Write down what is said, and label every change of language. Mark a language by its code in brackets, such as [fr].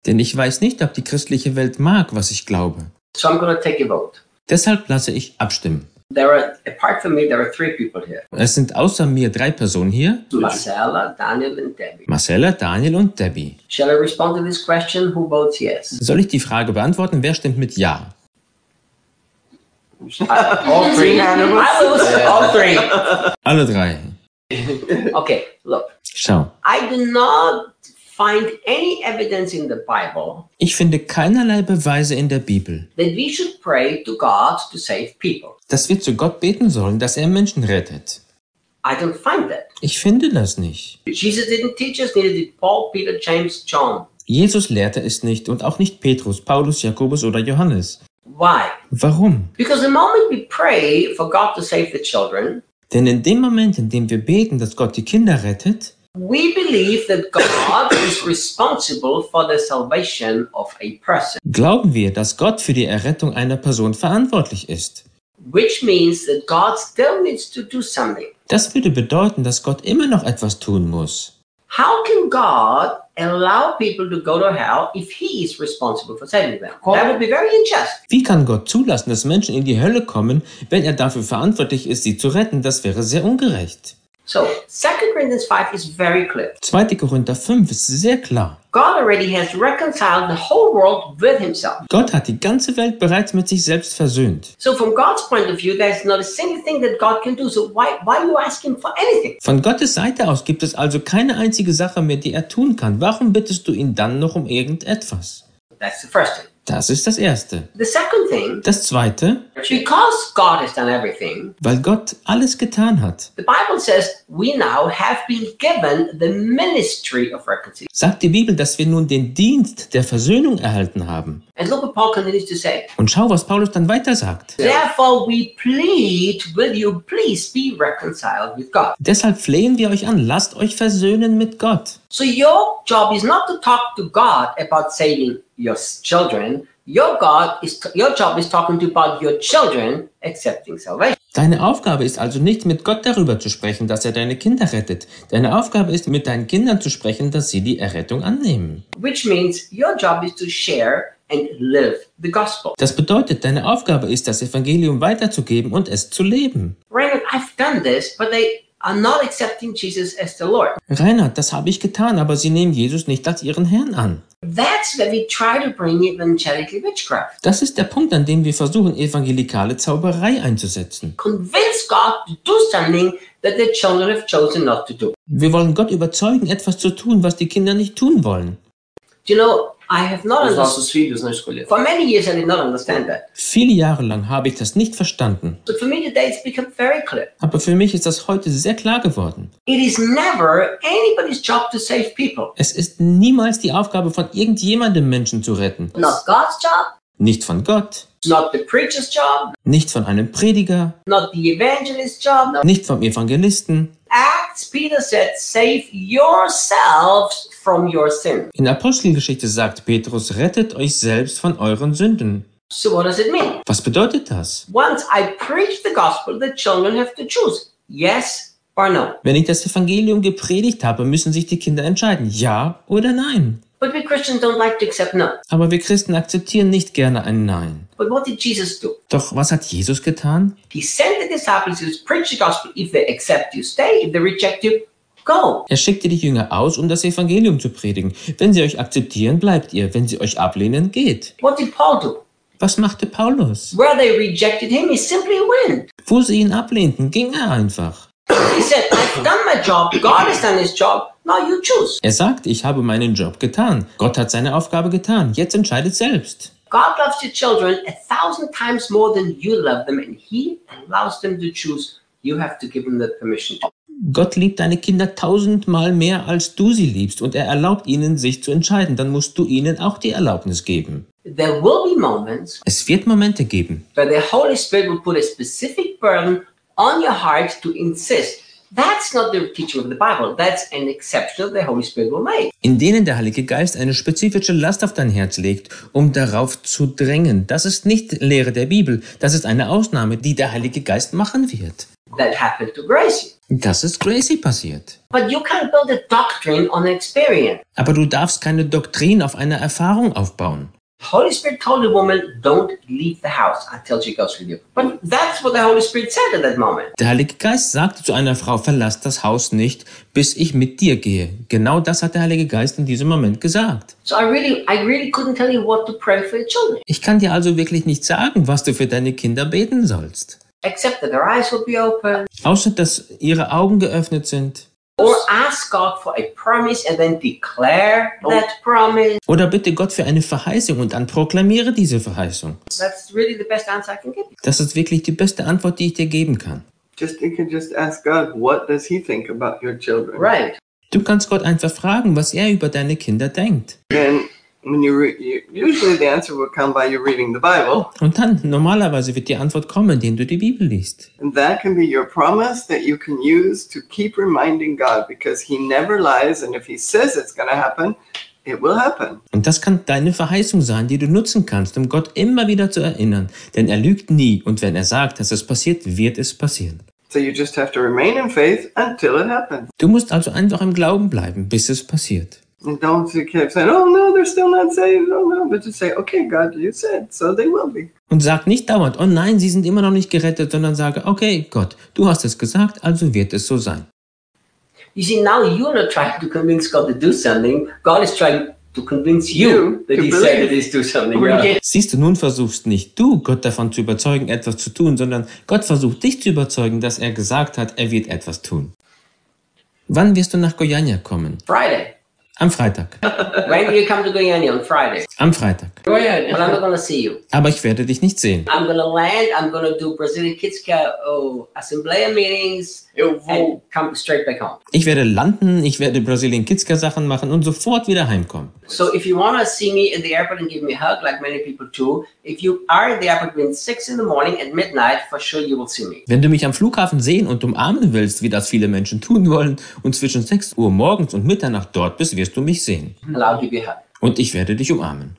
[de] Denn ich weiß nicht, ob die christliche Welt mag, was ich glaube. [en] So I'm going to take a vote. [de] Deshalb lasse ich abstimmen. [en] There are, apart from me, there are three people here. [de] Es sind außer mir drei Personen hier. [en] Marcella, Daniel and Debbie. [de] Marcella, Daniel und Debbie. [en] Shall I respond to this question? Who votes yes? [de] Soll ich die Frage beantworten? Wer stimmt mit ja? [en] All three animals. All three. [de] Alle drei. [en] Okay, look. [de] Schau. [en] I do not find any evidence in the Bible. [de] Ich finde keinerlei Beweise in der Bibel. [en] That we should pray to God to save people. [de] Dass wir zu Gott beten sollen, dass er Menschen rettet. [en] I don't find that. [de] Ich finde das nicht. [en] Jesus didn't teach us, neither did Paul, Peter, James, John. [de] Jesus lehrte es nicht und auch nicht Petrus, Paulus, Jakobus oder Johannes. [en] Why? [de] Warum? [en] Because the moment we pray for God to save the children. [de] Denn in dem Moment, in dem wir beten, dass Gott die Kinder rettet, [en] we believe that God is responsible for the salvation of a person. [de] Glauben wir, dass Gott für die Errettung einer Person verantwortlich ist. [en] Which means that God still needs to do something. [de] Das würde bedeuten, dass Gott immer noch etwas tun muss. [en] How can God allow people to go to hell if he is responsible for saving them? That would be very unjust. [de] Wie kann Gott zulassen, dass Menschen in die Hölle kommen, wenn er dafür verantwortlich ist, sie zu retten? Das wäre sehr ungerecht. [en] So, 2 Corinthians 5 is very clear. [de] 2. Korinther 5 ist sehr klar. [en] God already has reconciled the whole world with himself. [de] Gott hat die ganze Welt bereits mit sich selbst versöhnt. [en] So from God's point of view, there's not a single thing that God can do. So why are you asking for anything? [de] Von Gottes Seite aus gibt es also keine einzige Sache mehr, die er tun kann. Warum bittest du ihn dann noch um irgendetwas? [en] That's the first thing. [de] Das ist das Erste. [en] The second thing, [de] das Zweite, [en] because God has done everything, [de] weil Gott alles getan hat, [en] the Bible says we now have been given the ministry of reconciliation. [de] Sagt die Bibel, dass wir nun den Dienst der Versöhnung erhalten haben. [en] And look what Paul continues to say. [de] Und schau, was Paulus dann weiter sagt. [en] Therefore we plead, will you please be reconciled with God? [de] Deshalb flehen wir euch an, lasst euch versöhnen mit Gott. [en] So your job is not to talk to God about saving your children. Your job is talking to about your children accepting salvation. [de] Deine Aufgabe ist also nicht, mit Gott darüber zu sprechen, dass er deine Kinder rettet. Deine Aufgabe ist, mit deinen Kindern zu sprechen, dass sie die Errettung annehmen. [en] Which means your job is to share and live the gospel. [de] Das bedeutet, deine Aufgabe ist, das Evangelium weiterzugeben und es zu leben. [en] Reinhard, I've done this, but they are not accepting Jesus as the Lord. [de] Reinhard, das habe ich getan, aber sie nehmen Jesus nicht als ihren Herrn an. [en] That's where we try to bring evangelical witchcraft. [de] Das ist der Punkt, an dem wir versuchen, evangelikale Zauberei einzusetzen. [en] Convince God to do something that the children have chosen not to do. [de] Wir wollen Gott überzeugen, etwas zu tun, was die Kinder nicht tun wollen. [en] Do you know, I have not understood. For many years, I did not understand that. [de] Viele Jahre lang habe ich das nicht verstanden. [en] But for me today, it's become very clear. [de] Aber für mich ist das heute sehr klar geworden. [en] It is never anybody's job to save people. [de] Es ist niemals die Aufgabe von irgendjemandem, Menschen zu retten. [en] Not God's job. [de] Nicht von Gott. [en] Not the preacher's job. [de] Nicht von einem Prediger. [en] Not the evangelist's job. [de] Nicht vom Evangelisten. [en] Acts, Peter said, save yourselves from your sin. [de] In Apostelgeschichte sagt Petrus, rettet euch selbst von euren Sünden. [en] So what does it mean? [de] Was bedeutet das? [en] Once I preach the gospel, the children have to choose. Yes or no. [de] Wenn ich das Evangelium gepredigt habe, müssen sich die Kinder entscheiden, ja oder nein. [en] But we Christians don't like to accept no. [de] Aber wir Christen akzeptieren nicht gerne ein Nein. [en] But what did Jesus do? [de] Doch was hat Jesus getan? [en] He sent the disciples to preach the gospel. If they accept you, stay. If they reject you, go. [de] Er schickte die Jünger aus, um das Evangelium zu predigen. Wenn sie euch akzeptieren, bleibt ihr. Wenn sie euch ablehnen, geht. [en] What did Paul do? [de] Was machte Paulus? [en] Where they rejected him, he simply went. [de] Wo sie ihn ablehnten, ging er einfach. [en] He said, I've done my job. God has done his job. Now you choose. [de] Er sagt, ich habe meinen Job getan. Gott hat seine Aufgabe getan. Jetzt entscheidet selbst. [en] God loves your children 1,000 times more than you love them, and he allows them to choose. You have to give them the permission. [de] Gott liebt deine Kinder 1,000-mal mehr, als du sie liebst, und er erlaubt ihnen, sich zu entscheiden. Dann musst du ihnen auch die Erlaubnis geben. [en] There will be moments. [de] Es wird Momente geben, [en] where the Holy Spirit will put a specific burden on your heart to insist. That's not the teaching of the Bible. That's an exception the Holy Spirit will make. [de] In denen der Heilige Geist eine spezifische Last auf dein Herz legt, um darauf zu drängen. Das ist nicht Lehre der Bibel. Das ist eine Ausnahme, die der Heilige Geist machen wird. [en] That happened to Gracie. [de] Das ist crazy passiert. [en] But you can't build a doctrine on experience. [de] Aber du darfst keine Doktrin auf einer Erfahrung aufbauen. [en] Holy Spirit told the woman, don't leave the house until she goes with you. But that's what the Holy Spirit said at that moment. [de] Der Heilige Geist sagte zu einer Frau, verlass das Haus nicht, bis ich mit dir gehe. Genau das hat der Heilige Geist in diesem Moment gesagt. [en] So I really couldn't tell you what to pray for your children. [de] Ich kann dir also wirklich nicht sagen, was du für deine Kinder beten sollst. [en] Except that their eyes will be open. [de] Außer dass ihre Augen geöffnet sind. [en] Or ask God for a promise and then declare that promise. [de] Oder bitte Gott für eine Verheißung und dann proklamiere diese Verheißung. [en] That's really the best answer I can give. [de] Das ist wirklich die beste Antwort, die ich dir geben kann. [en] Just ask God, what does he think about your children? Right. [de] Du kannst Gott einfach fragen, was er über deine Kinder denkt. [en] Then when usually the answer will come by you reading the Bible. [de] Und dann normalerweise wird die Antwort kommen, indem du die Bibel liest. [en] And that can be your promise that you can use to keep reminding God, because he never lies, and if he says it's going to happen, it will happen. [de] Und das kann deine Verheißung sein, die du nutzen kannst, um Gott immer wieder zu erinnern, denn er lügt nie, und wenn er sagt, dass es passiert, wird es passieren. [en] So you just have to remain in faith until it happens. [de] Du musst also einfach im Glauben bleiben, bis es passiert. [en] And don't keep saying, oh no, they're still not saved, oh no, but just say, okay, God, you said, so they will be. [de] Und sag nicht dauernd, oh nein, sie sind immer noch nicht gerettet, sondern sage, okay, Gott, du hast es gesagt, also wird es so sein. [en] You see, now you're not trying to convince God to do something, God is trying to convince you that he said it is to do something. [de] Siehst du, nun versuchst nicht du, Gott davon zu überzeugen, etwas zu tun, sondern Gott versucht dich zu überzeugen, dass er gesagt hat, er wird etwas tun. Wann wirst du nach Goiânia kommen? [en] Friday. [de] Am Freitag. [en] When do you come to Goiânia on Friday? [de] Am Freitag. [en] Goiânia. But I'm not gonna see you. [de] Aber ich werde dich nicht sehen. [en] I'm gonna land. I'm gonna do Brazilian Kids Care Assemblea meetings. And come straight back home. [de] Ich werde landen, ich werde Brazilian Kids Care Sachen machen und sofort wieder heimkommen. [en] So if you wanna see me in the airport and give me a hug, like many people do, if you are in the airport between 6 in the morning and midnight, for sure you will see me. [de] Wenn du mich am Flughafen sehen und umarmen willst, wie das viele Menschen tun wollen, und zwischen 6 Uhr morgens und Mitternacht dort bist, wirst du mich sehen. [en] And I'll give you a hug. [de] Und ich werde dich umarmen.